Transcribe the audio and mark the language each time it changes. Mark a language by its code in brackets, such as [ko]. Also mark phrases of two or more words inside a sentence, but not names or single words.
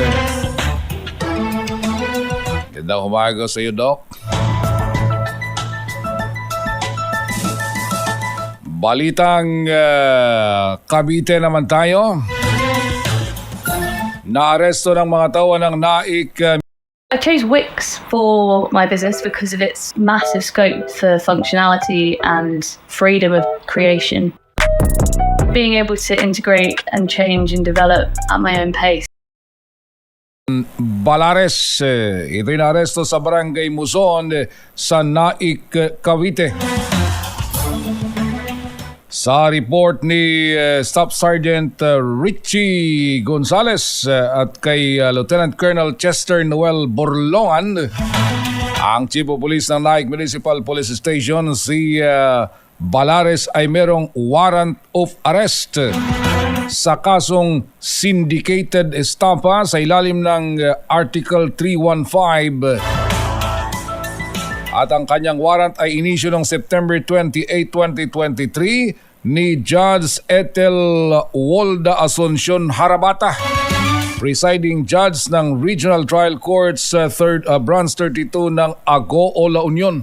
[tl] Magandang umaga sa iyo, Doc. Balitang Cavite naman tayo. Naaresto ng mga tao ng Naik. [en] I chose Wix for my business because of its massive scope for functionality and freedom of creation. Being able to integrate and change and develop at my own pace. [tl] Balares, ito'y naaresto sa Barangay Muson sa Naik, Cavite. Sa report ni Staff Sergeant Richie Gonzales at kay Lieutenant Colonel Chester Noel Borlongan, ang [en] Chief of Police [tl] ng Naik Municipal Police Station, si Balares ay merong [en] warrant of arrest [tl] sa kasong [en] syndicated estafa [tl] sa ilalim ng Article 315. At ang kanyang warrant ay inisyu noong September 28, 2023 ni Judge Ethel Wolda Asuncion Harabata, [en] presiding judge [tl] ng Regional Trial Courts Branch 32 ng Agoo, La Union.